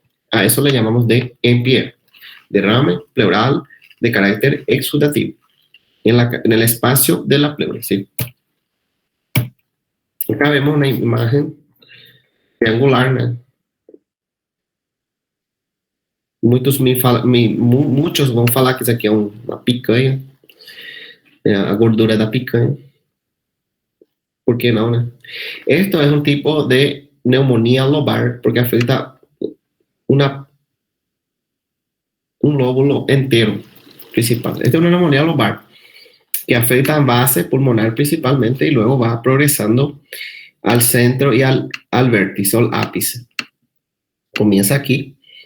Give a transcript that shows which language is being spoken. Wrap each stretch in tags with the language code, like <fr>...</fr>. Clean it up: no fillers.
<es>A eso le llamamos de EPIER, derrame pleural de carácter exudativo, en el espacio de la pleura, ¿sí? Acá vemos una imagen triangular, ¿no?</es> <pt>Muchos vão falar que isso aqui é uma picanha, a gordura da picanha.</pt> <es>¿Por qué no, no? Esto es un tipo de neumonía lobar porque afecta un lóbulo entero principal. Esta es una neumonía lobar que afecta a base pulmonar principalmente y luego va progresando al centro y al vértice, al ápice. Comienza aquí.</es>